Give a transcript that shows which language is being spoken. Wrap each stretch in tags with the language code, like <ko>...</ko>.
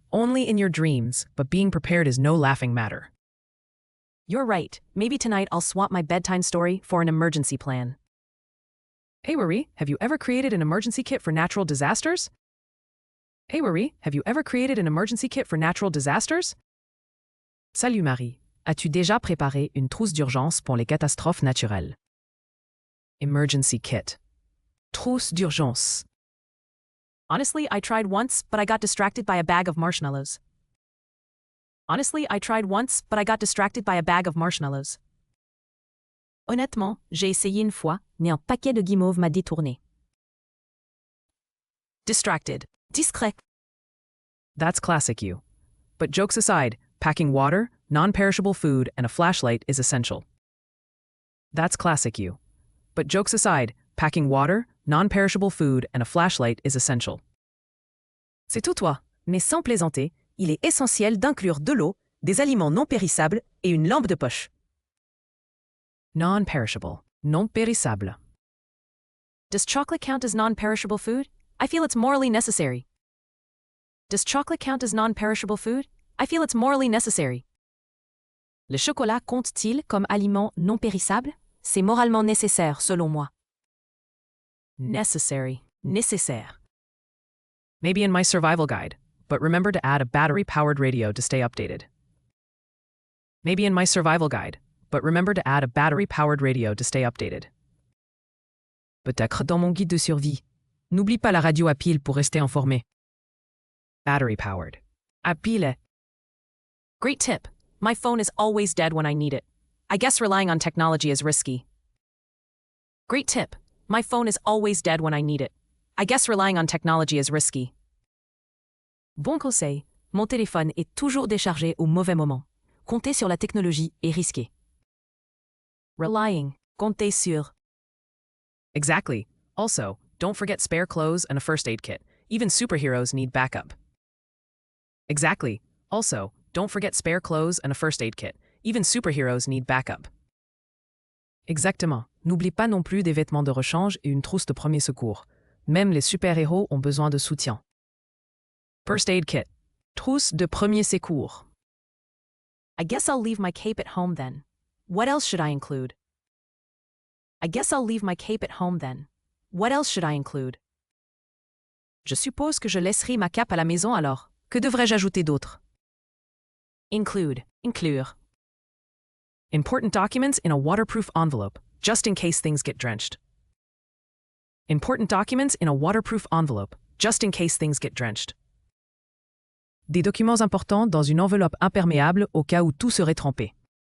<en>Only in your dreams, but being prepared is no laughing matter. You're right. Maybe tonight I'll swap my bedtime story for an emergency plan. Hey Marie, have you ever created an emergency kit for natural disasters? Hey Marie, have you ever created an emergency kit for natural disasters?</en> <fr>Salut Marie, as-tu déjà préparé une trousse d'urgence pour les catastrophes naturelles?</fr> <en>Emergency kit.</en> <fr>Trousse d'urgence.</fr> <en>Honestly, I tried once, but I got distracted by a bag of marshmallows. Honestly, I tried once, but I got distracted by a bag of marshmallows.</en> <fr>Honnêtement, j'ai essayé une fois, mais un paquet de guimauve m'a détourné.</fr> <en>Distracted. Discret. That's classic you. But jokes aside, packing water, non-perishable food, and a flashlight is essential. That's classic you. But jokes aside, packing water, non-perishable food, and a flashlight is essential.</en> <fr>C'est tout toi, mais sans plaisanter, il est essentiel d'inclure de l'eau, des aliments non périssables et une lampe de poche.</fr> <en>Non-perishable,</en> <fr>non périssable.</fr> <en>Does chocolate count as non-perishable food? I feel it's morally necessary. Does chocolate count as non-perishable food? I feel it's morally necessary.</en> <fr>Le chocolat compte-t-il comme aliment non périssable? C'est moralement nécessaire, selon moi.</fr> <en>Necessary.</en> <fr>Nécessaire.</fr> <en>Maybe in my survival guide, but remember to add a battery-powered radio to stay updated. Maybe in my survival guide, but remember to add a battery-powered radio to stay updated.</en> <fr>Peut-être dans mon guide de survie. N'oublie pas la radio à pile pour rester informé.</fr> <en>Battery-powered.</en> <fr>À pile.</fr> <en>Great tip. My phone is always dead when I need it. I guess relying on technology is risky. Great tip. My phone is always dead when I need it. I guess relying on technology is risky.</en> <fr>Bon conseil. Mon téléphone est toujours déchargé au mauvais moment. Compter sur la technologie est risqué.</fr> <en>Relying.</en> <fr>Compter sur.</fr> <en>Exactly. Also, don't forget spare clothes and a first aid kit. Even superheroes need backup. Exactly. Also, don't forget spare clothes and a first aid kit. Even superheroes need backup.</en> <fr>Exactement. N'oublie pas non plus des vêtements de rechange et une trousse de premier secours. Même les super-héros ont besoin de soutien.</fr> <en>First aid kit.</en> <fr>Trousse de premier secours.</fr> <en>I guess I'll leave my cape at home then. What else should I include? I guess I'll leave my cape at home then. What else should I include?</en> <fr>Je suppose que je laisserai ma cape à la maison alors. Que devrais-je ajouter d'autre?</fr> <en>Include.</en> <fr>Inclure.</fr> <en>Important documents in a waterproof envelope, just in case things get drenched. Important documents in a waterproof envelope, just in case things get drenched.</en> <fr>Des documents importants dans une enveloppe imperméable au cas où tout serait trempé.</fr>